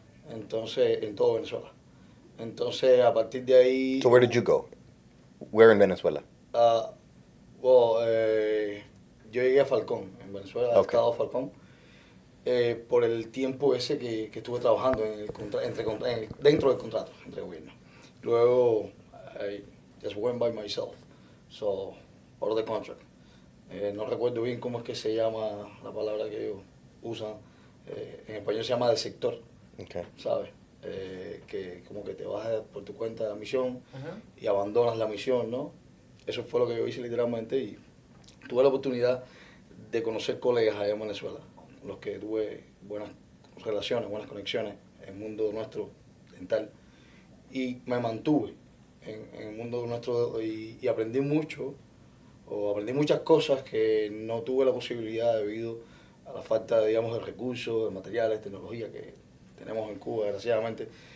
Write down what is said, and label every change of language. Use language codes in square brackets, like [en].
[es] Entonces, en todo Venezuela. Entonces, a partir de ahí... [en] So where did you go? Where in Venezuela? [es] Well, yo llegué a Falcón, en Venezuela, al [en] Okay. [es] estado de Falcón, por el tiempo ese que estuve trabajando dentro del contrato entre gobiernos. Luego, [en] I just went by myself, so, out of the contract. [es] No recuerdo bien cómo es que se llama la palabra que ellos usan. En español se llama de sector, [en] Okay. [es] ¿sabes? Que como que te vas por tu cuenta de la misión Ajá. y abandonas la misión, ¿no? Eso fue lo que yo hice literalmente y tuve la oportunidad de conocer colegas allá en Venezuela, con los que tuve buenas relaciones, buenas conexiones en el mundo nuestro dental y me mantuve en el mundo nuestro y aprendí mucho, o aprendí muchas cosas que no tuve la posibilidad debido a la falta, digamos, de recursos, de materiales, tecnología que tenemos en Cuba, desgraciadamente.